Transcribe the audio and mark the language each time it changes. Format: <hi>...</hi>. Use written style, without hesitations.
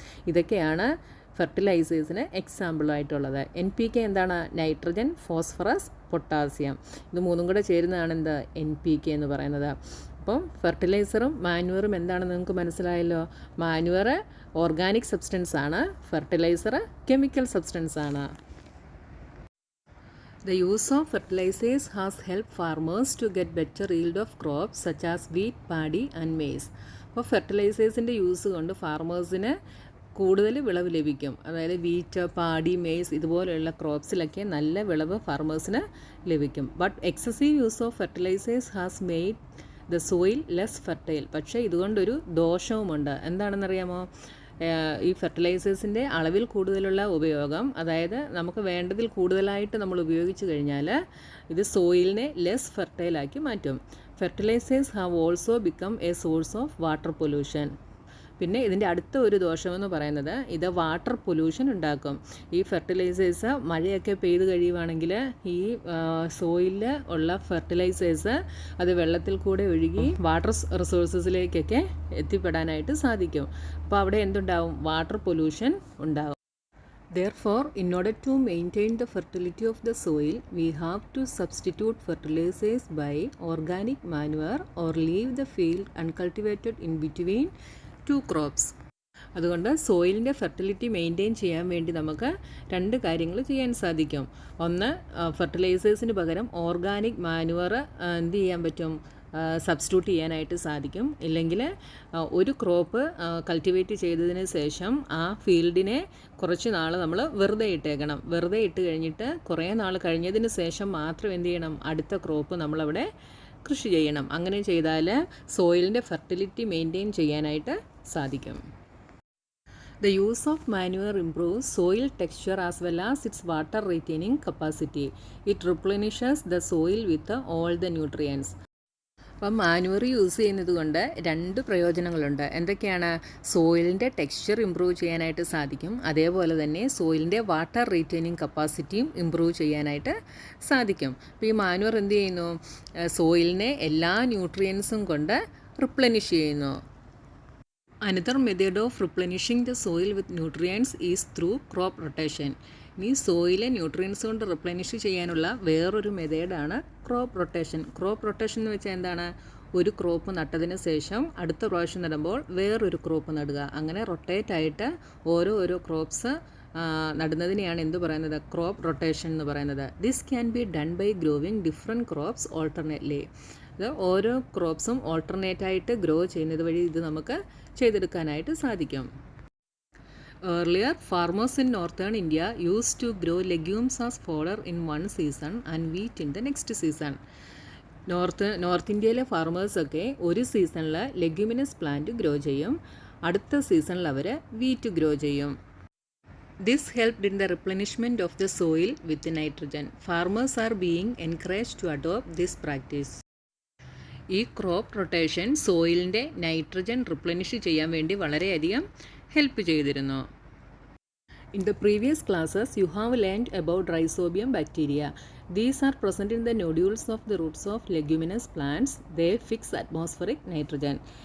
<ml>ഇതൊക്കെയാണ് ഫെർട്ടിലൈസേഴ്സിന് എക്സാമ്പിളായിട്ടുള്ളത്. NPK എന്താണ്? Nitrogen, phosphorus, potassium. ഇത് മൂന്നും കൂടെ ചേരുന്നതാണ് എന്ത്? NPK എന്ന് പറയുന്നത്. അപ്പം ഫെർട്ടിലൈസറും മാന്യൂറും എന്താണെന്ന് നിങ്ങൾക്ക് മനസ്സിലായല്ലോ. മാന്യൂർ ഓർഗാനിക് സബ്സ്റ്റൻസ് ആണ്, ഫെർട്ടിലൈസർ കെമിക്കൽ സബ്സ്റ്റൻസ് ആണ്.</ml> <en>The use of fertilizers has helped farmers to get better yield of crops such as wheat, paddy and maize.</en> <ml>അപ്പോൾ ഫെർട്ടിലൈസേഴ്സിൻ്റെ യൂസ് കൊണ്ട് ഫാർമേഴ്സിന് കൂടുതൽ വിളവ് ലഭിക്കും. അതായത് വീറ്റ്, പാടി, മെയ്സ് ഇതുപോലെയുള്ള ക്രോപ്സിലൊക്കെ നല്ല വിളവ് ഫാർമേഴ്സിന് ലഭിക്കും.</ml> <en>But excessive use of fertilizers has made the soil less fertile.</en> <ml>പക്ഷേ ഇതുകൊണ്ടൊരു ദോഷവുമുണ്ട്. എന്താണെന്നറിയാമോ? ഈ ഫെർട്ടിലൈസേഴ്സിൻ്റെ അളവിൽ കൂടുതലുള്ള ഉപയോഗം, അതായത് നമുക്ക് വേണ്ടതിൽ കൂടുതലായിട്ട് നമ്മൾ ഉപയോഗിച്ച് കഴിഞ്ഞാൽ ഇത് സോയിലിനെ ലെസ് ഫെർട്ടൈലാക്കി മാറ്റും.</ml> <en>Fertilizers have also become a source of water pollution.</en> <ml>പിന്നെ ഇതിൻ്റെ അടുത്ത ഒരു ദോഷമെന്ന് പറയുന്നത് ഇത് വാട്ടർ പൊല്യൂഷൻ ഉണ്ടാക്കും. ഈ ഫെർട്ടിലൈസേഴ്സ് മഴയൊക്കെ പെയ്ത് കഴിയുവാണെങ്കിൽ ഈ സോയിലിൽ ഉള്ള ഫെർട്ടിലൈസേഴ്സ് അത് വെള്ളത്തിൽ കൂടെ ഒഴുകി വാട്ടർ റിസോഴ്സസിലേക്കൊക്കെ എത്തിപ്പെടാനായിട്ട് സാധിക്കും. അപ്പോൾ അവിടെ എന്തുണ്ടാവും? വാട്ടർ പൊല്യൂഷൻ ഉണ്ടാവും.</ml> <en>Therefore, in order to maintain the fertility of the soil, we have to substitute fertilizers by organic manure or leave the field uncultivated in between two crops.</en> <ml>അതുകൊണ്ട് സോയിലിൻ്റെ ഫെർട്ടിലിറ്റി മെയിൻറ്റെയിൻ ചെയ്യാൻ വേണ്ടി നമുക്ക് രണ്ട് കാര്യങ്ങൾ ചെയ്യാൻ സാധിക്കും. ഒന്ന്, ഫെർട്ടിലൈസേഴ്സിന് പകരം ഓർഗാനിക് മാനുവർ എന്ത് ചെയ്യാൻ പറ്റും? സബ്സ്റ്റിറ്റ്യൂട്ട് ചെയ്യാനായിട്ട് സാധിക്കും. ഇല്ലെങ്കിൽ ഒരു ക്രോപ്പ് കൾട്ടിവേറ്റ് ചെയ്തതിന് ശേഷം ആ ഫീൽഡിനെ കുറച്ച് നാൾ നമ്മൾ വെറുതെ ഇട്ടേക്കണം. വെറുതെ ഇട്ട് കഴിഞ്ഞിട്ട് കുറേ നാൾ കഴിഞ്ഞതിന് ശേഷം മാത്രം എന്ത് ചെയ്യണം? അടുത്ത ക്രോപ്പ് നമ്മളവിടെ കൃഷി ചെയ്യണം. അങ്ങനെ ചെയ്താൽ സോയിലിൻ്റെ ഫെർട്ടിലിറ്റി മെയിൻറ്റെയിൻ ചെയ്യാനായിട്ട് സാധിക്കും.</ml> <en>The use of manure improves soil texture as well as its water retaining capacity. It replenishes the soil with all the nutrients.</en> <ml>അപ്പം മാനുവർ യൂസ് ചെയ്യുന്നത് കൊണ്ട് രണ്ട് പ്രയോജനങ്ങളുണ്ട്. എന്തൊക്കെയാണ്? സോയിലിൻ്റെ ടെക്സ്ചർ ഇമ്പ്രൂവ് ചെയ്യാനായിട്ട് സാധിക്കും. അതേപോലെ തന്നെ സോയിലിൻ്റെ വാട്ടർ റീറ്റെയിനിങ് കപ്പാസിറ്റിയും ഇമ്പ്രൂവ് ചെയ്യാനായിട്ട് സാധിക്കും. അപ്പോൾ ഈ മാനുവർ എന്ത് ചെയ്യുന്നു? സോയിലിനെ എല്ലാ ന്യൂട്രിയൻസും കൊണ്ട് റിപ്ലനിഷ് ചെയ്യുന്നു.</ml> <en>Another method of replenishing the soil with nutrients is through crop rotation.</en> <ml>ഇനി സോയിലെ ന്യൂട്രിയൻസ് കൊണ്ട് റിപ്ലനിഷ് ചെയ്യാനുള്ള വേറൊരു മെത്തേഡാണ് ക്രോപ്പ് റൊട്ടേഷൻ. ക്രോപ്പ് റൊട്ടേഷൻ എന്ന് വെച്ചാൽ എന്താണ്? ഒരു ക്രോപ്പ് നട്ടതിന് ശേഷം അടുത്ത പ്രാവശ്യം നടുമ്പോൾ വേറൊരു ക്രോപ്പ് നടുക. അങ്ങനെ റൊട്ടേറ്റ് ആയിട്ട് ഓരോ ക്രോപ്സ് നടുന്നതിനെയാണ് എന്ത് പറയുന്നത്? ക്രോപ്പ് റൊട്ടേഷൻ എന്ന് പറയുന്നത്.</ml> <en>This can be done by growing different crops alternately.</en> <ml>ഇത് ഓരോ ക്രോപ്സും ഓൾട്ടർനേറ്റായിട്ട് ഗ്രോ ചെയ്യുന്നത് വഴി ഇത് നമുക്ക് ചെയ്തെടുക്കാനായിട്ട് സാധിക്കും.</ml> <en>Earlier, farmers in northern India used to grow legumes as fodder in one season and wheat in the next season.</en> <ml>North ഇന്ത്യയിലെ ഫാർമേഴ്സൊക്കെ ഒരു സീസണിൽ ലെഗ്യൂമിനസ് പ്ലാന്റ് ഗ്രോ ചെയ്യും, അടുത്ത സീസണിൽ അവർ വീറ്റ് ഗ്രോ ചെയ്യും.</ml> <en>This helped in the replenishment of the soil with nitrogen. Farmers are being encouraged to adopt this practice.</en> <ml>ഈ crop rotation സോയിലിൻ്റെ nitrogen replenish ചെയ്യാൻ വേണ്ടി വളരെയധികം ഹെൽപ്പ് ചെയ്തിരുന്നു.</ml> <en>In the previous classes, you have learned about Rhizobium bacteria. These are present in the nodules of the roots of leguminous plants. They fix atmospheric nitrogen.</en>